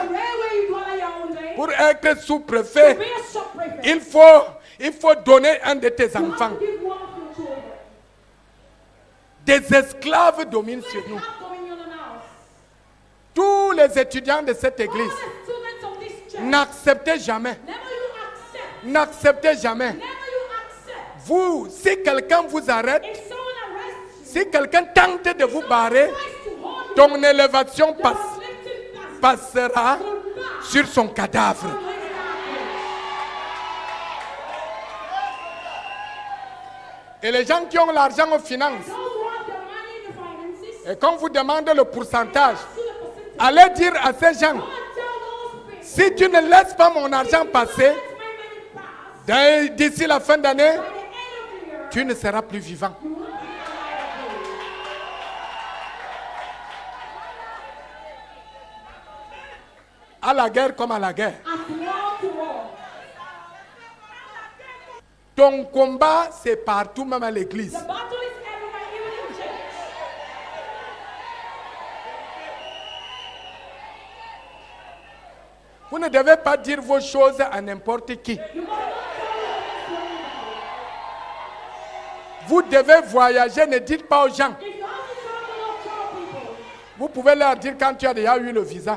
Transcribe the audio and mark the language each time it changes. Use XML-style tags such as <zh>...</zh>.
<en>The railway you call Yaoundé.</en> <fr>Pour être</fr> <en>To</en> <fr>sous-préfet,</fr> <en>be a sub-prefect.</en> <fr>il faut donner un de tes</fr> <en>You have</en> <fr>enfants.</fr> <en>to give one of your children.</en> <fr>Des esclaves dominent sur</fr> <en>Slaves</en> <fr>nous.</fr> <en>have dominion on us.</en> <fr>Tous les étudiants de cette</fr> <en>All</en> <fr>église,</fr> <en>the students of this church,</en> <fr>n'acceptez jamais,</fr> <en>never you accept.</en> <fr>n'acceptez jamais.</fr> <en>Never you accept.</en> <fr>Vous, si quelqu'un vous arrête,</fr> <en>If someone arrests you,</en> <fr>si quelqu'un tente de vous barrer,</fr> <en>tries to hold you,</en> <fr>ton élévation</fr> <en>your</en> <fr>passe,</fr> <en>uplifted</en> <fr>passera</fr> <en>will pass.</en> <fr>sur son cadavre. Et les gens qui ont l'argent aux finances,</fr> <en>Those who have their money in the finances,</en> <fr>et qu'on vous demande le pourcentage,</fr> <en>to the percentage.</en> <fr>allez dire à ces gens,</fr> <en>Go and tell those people,</en> <fr>si tu ne laisses pas mon argent passer,</fr> <en>let my money pass.</en> <fr>d'ici la fin d'année,</fr> <en>By the end of the year,</en> <fr>tu ne seras plus vivant.</fr> <en>you will not be alive.</en> <fr>À la guerre comme à la guerre.</fr> <en>As war to war.</en> <fr>Ton combat, c'est partout, même à l'église.</fr> <en>The battle is everywhere, even in church.</en> <fr>Vous ne devez pas dire vos choses à n'importe qui.</fr> <en>You must not tell your business to anybody.</en> <fr>Vous devez voyager, ne dites pas aux gens.</fr> <en>If you have to travel, don't tell people.</en> <fr>Vous pouvez leur dire quand tu as déjà eu le visa.</fr>